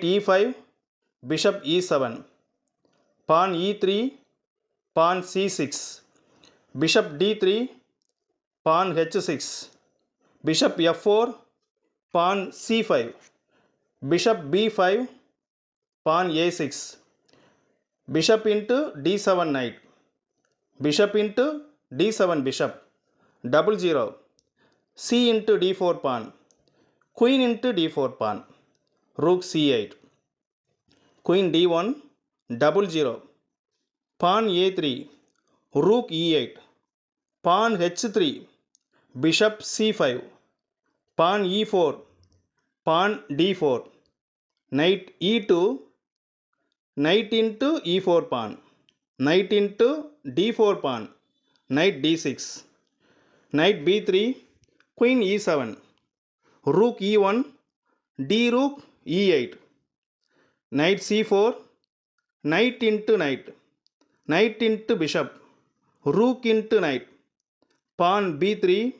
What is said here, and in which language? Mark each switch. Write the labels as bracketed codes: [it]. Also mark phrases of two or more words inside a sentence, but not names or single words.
[en] E5, bishop E7, pawn E3, pawn C6, bishop D3, pawn H6, bishop F4, pawn C5, bishop B5, pawn A6, bishop into D7 knight, bishop into D7 bishop, 0-0, C into D4 pawn, queen into D4 pawn, rook C8, queen D1, 0-0, pawn A3, rook E8, pawn H3, bishop C5, pawn E4, pawn D4, knight E2, knight into E4 pawn, knight into D4 pawn, knight D6, knight B3, queen E7, rook E1, D rook E8, knight C4, knight into knight, knight into bishop, rook into knight, pawn B3,